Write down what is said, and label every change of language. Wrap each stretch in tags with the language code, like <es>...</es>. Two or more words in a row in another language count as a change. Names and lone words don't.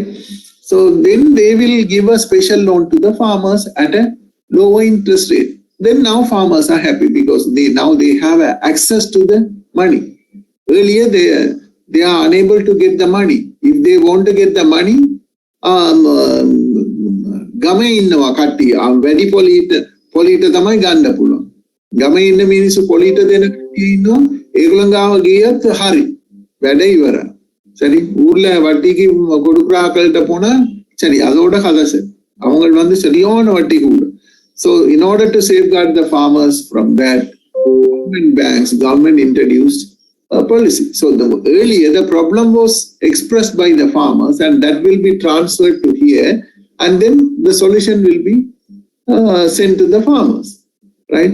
<en>So then they will give a special loan to the farmers at a lower interest rate. Then now farmers are happy, because they have access to the money. Earlier they are unable to get the money. If they want to get the money,</en> <si>ගමේ ඉන්නවා කට්ටිය වැඩි පොලිට තමයි ගන්න පුළුවන්. ගමේ ඉන්න මිනිස්සු පොලිට දෙන කට්ටිය ඉන්නවා, ඒගොල්ලන් ගාව ගියත් හරි වැඩ ඉවරයි.</si> <ta>சரி, ஊர்ல வட்டிக்கு கொடுக்குறாக்கள்கிட்ட போனா சரி அதோட கதை அவங்க வந்து சரியான வட்டி கூட.</ta> <en>So in order to safeguard the farmers from that, government introduced a policy. So earlier the problem was expressed by the farmers, and that will be transferred to here, and then the solution will be sent to the farmers, right?</en>